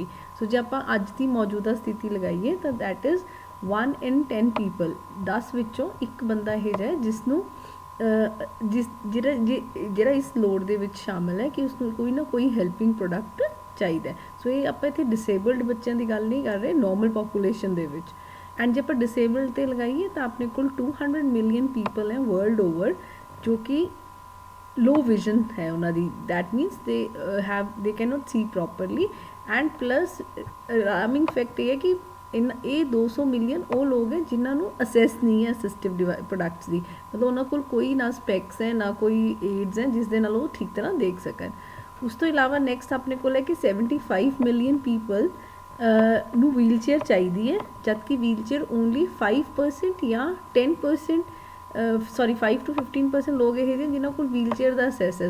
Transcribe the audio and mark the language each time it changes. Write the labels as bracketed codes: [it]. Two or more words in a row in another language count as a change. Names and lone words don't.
[pa] ਸੋ ਜੇ ਆਪਾਂ ਅੱਜ ਦੀ ਮੌਜੂਦਾ ਸਥਿਤੀ ਲਗਾਈਏ ਤਾਂ [en] that is 1 in 10 people, [pa] 10 ਵਿੱਚੋਂ ਇੱਕ ਬੰਦਾ ਇਹੋ ਜਿਹਾ ਜਿਸ ਨੂੰ ਜਿਹੜਾ ਇਸ ਲੋੜ ਦੇ ਵਿੱਚ ਸ਼ਾਮਲ ਹੈ ਕਿ ਉਸਨੂੰ ਕੋਈ ਨਾ ਕੋਈ [en] helping product [pa] ਚਾਹੀਦਾ. ਸੋ ਇਹ ਆਪਾਂ ਇੱਥੇ ਡਿਸੇਬਲਡ ਬੱਚਿਆਂ ਦੀ ਗੱਲ ਨਹੀਂ ਕਰ ਰਹੇ, [en] normal population [pa] ਦੇ ਵਿੱਚ. ਐਂਡ ਜੇ ਆਪਾਂ ਡਿਸੇਬਲਡ 'ਤੇ ਲਗਾਈਏ ਤਾਂ ਆਪਣੇ ਕੋਲ 200 [en] million people [pa] ਹੈ [en] world over [pa] ਜੋ ਕਿ [en] low vision [pa] ਹੈ ਉਹਨਾਂ ਦੀ. [en] that means they cannot see properly and plus alarming fact [pa] ਇਹ ਹੈ ਕਿ ਇਹ 200 ਮਿਲੀਅਨ ਉਹ ਲੋਕ ਹੈ ਜਿਨ੍ਹਾਂ ਨੂੰ ਅਸੈਸ ਨਹੀਂ ਹੈ [en] assistive products [pa] ਦੀ, ਮਤਲਬ ਉਹਨਾਂ ਕੋਲ ਕੋਈ ਨਾ ਸਪੈਕਸ ਹੈ ਨਾ ਕੋਈ ਏਡਸ ਹੈ ਜਿਸ ਦੇ ਨਾਲ ਉਹ ਠੀਕ ਤਰ੍ਹਾਂ ਦੇਖ ਸਕਣ. ਉਸ ਤੋਂ ਇਲਾਵਾ ਨੈਕਸਟ ਆਪਣੇ ਕੋਲ ਹੈ ਕਿ 75 [en] million people [pa] ਨੂੰ [en] wheel chair [pa] ਚਾਹੀਦੀ ਹੈ, ਜਦ ਕਿ [en] wheel chair [pa] ਓਨਲੀ 5% ਜਾਂ 10% 5 to 15% ਲੋਕ ਇਹ ਜਿਹੇ ਜਿਨ੍ਹਾਂ ਕੋਲ [en] wheel chair [pa] ਦਾ ਅਸੈਸ ਹੈ.